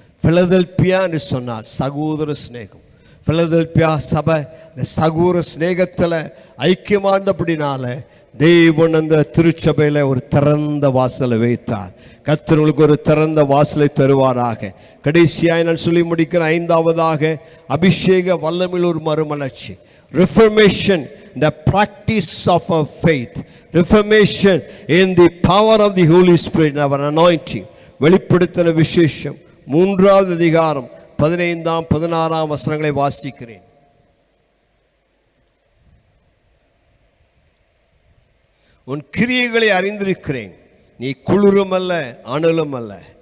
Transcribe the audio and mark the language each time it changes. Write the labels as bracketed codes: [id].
[ta] Philadelphia என்று சொன்னால் சகோதர சிநேகம். பிலதெல்பியா சபை இந்த சகோதர சிநேகத்தில் ஐக்கியமானபடினால தேவன் அந்த திருச்சபையில் ஒரு திறந்த வாசலை வைத்தார். கர்த்தர் உங்களுக்கு ஒரு திறந்த வாசலை தருவாராக. கடைசியாய் நான் சொல்லி முடிக்கிற 5வதாக அபிஷேக வல்லமையில் ஒரு மறுமலர்ச்சி. [en] Reformation, the practice of our faith. Reformation in the power of the Holy Spirit, our anointing. [ta] வெளிப்படுத்தின விசேஷம் 3வது அதிகாரம் 15ஆம் 16ஆம் வசனங்களை வாசிக்கிறேன். உன் கிரியைகளை அறிந்திருக்கிறேன். நீ குளிரும் அல்ல அனலும் அல்ல.